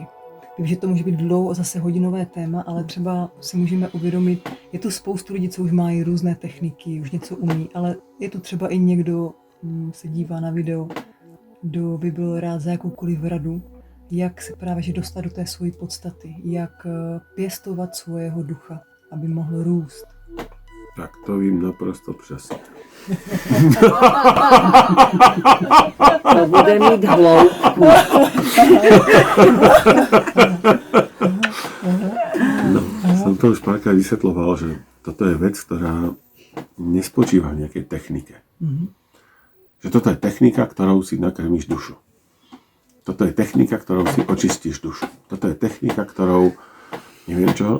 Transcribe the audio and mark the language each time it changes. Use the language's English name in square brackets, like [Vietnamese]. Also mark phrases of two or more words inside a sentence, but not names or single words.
[Czech] Vím, že to může být dlouho zase hodinové téma, ale třeba si můžeme uvědomit, je tu spoustu lidí, co už mají různé techniky, už něco umí, ale je tu třeba i někdo, se dívá na video, kdo by byl rád za jakoukoliv radu, jak se právě že dostat do té své podstaty, jak pěstovat svého ducha, aby mohl růst. Tak to vím naprosto přesně. To bude mít hloubku. [Slovak] No, som to už párkrát vysvetľoval, že toto je vec, ktorá nespočíva v nejakej technike. Že toto je technika, ktorou si nakrmíš dušu. Toto je technika, ktorou si očistíš dušu. Toto je technika, ktorou neviem čo.